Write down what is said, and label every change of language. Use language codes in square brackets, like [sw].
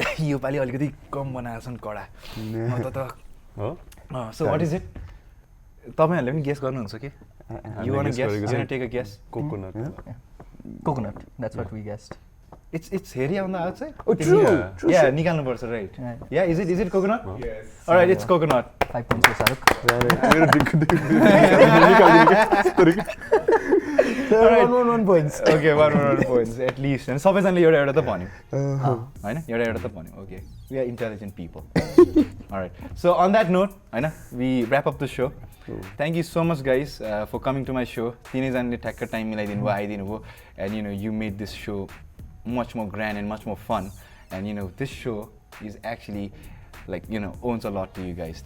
[ne] यो पालि अलिकति कम बनाएको छन् कडा हो? [en] so what is it [ne] तपाईँहरूले पनि गेस गर्नुहुन्छ कि [en] you want [ne] guess गरेको [en] guess [ne] चाहिँ [en] Take a guess Coconut. Coconut. That's what we guessed. It's hairy on the outside? Oh, true. Yeah. True. Yeah, [ne] निकाल्नुपर्छ, [en] right? Right. Yeah, is it coconut? Yes. Alright, it's coconut. 5 points for Saruk. [ne] मेरो दिक्क [en] Alright. 1 points. Okay, one points at least. [ne] And सबैजनाले एउटा त भन्यो हैन एउटा त भन्यो. [en] Okay, we are intelligent people. Alright, so on that note हैन we wrap up the show. Thank you so much guys for coming to my show. [ne] तिनैजनाले ठ्याक्क टाइम मिलाइदिनु भयो, आइदिनु भयो, [en] and you made this show much more grand and much more fun, and this show is actually owns a lot to you guys.